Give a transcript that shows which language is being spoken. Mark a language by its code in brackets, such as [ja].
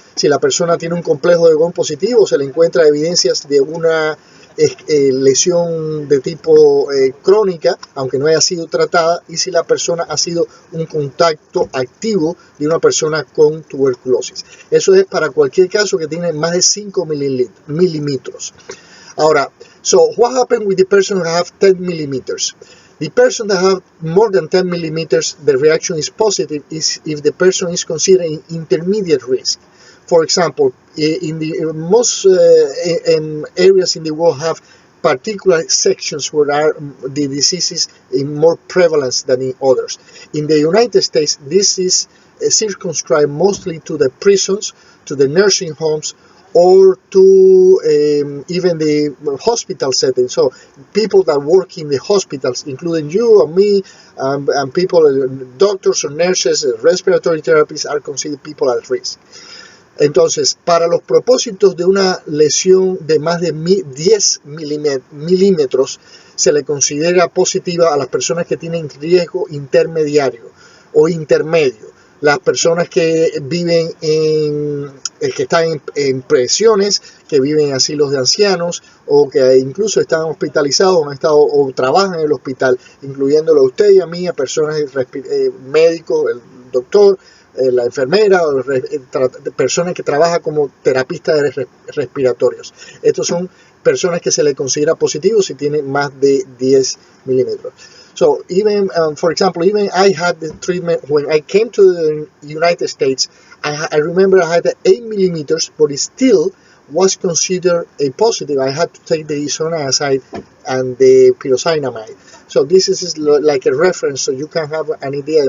[es] Si la persona tiene un complejo de Gone positivo, se le encuentra evidencias de una lesión de tipo crónica, aunque no haya sido tratada, y si la persona ha sido un contacto activo de una persona con tuberculosis. Eso es para cualquier caso que tiene más de 5 milímetros. Ahora, [en] so what happened with the person who have 10 millimeters? The person that have more than 10 millimeters, the reaction is positive if the person is considered in intermediate risk. For example, in the most areas in the world have particular sections where the disease is in more prevalence than in others. In the United States, this is circumscribed mostly to the prisons, to the nursing homes, or to even the hospital setting. So people that work in the hospitals, including you and me, and people, doctors or nurses, respiratory therapists, are considered people at risk. [es] Entonces, para los propósitos de una lesión de más de 10 milímetros, se le considera positiva a las personas que tienen riesgo intermediario o intermedio. Las personas que viven que están en prisiones, que viven en asilos de ancianos, o que incluso están hospitalizados o han estado o trabajan en el hospital, incluyéndolo a usted y a mí, a personas médicos, el doctor, la enfermera, o personas que trabajan como terapistas respiratorios. Estos son personas que se les considera positivos si tienen más de 10 milímetros. [en] So even, for example, even I had the treatment when I came to the United States. I remember I had 8 millimeters, but it still was considered a positive. I had to take the isoniazid and the pyrozinamide. So this is like a reference, so you can have an idea.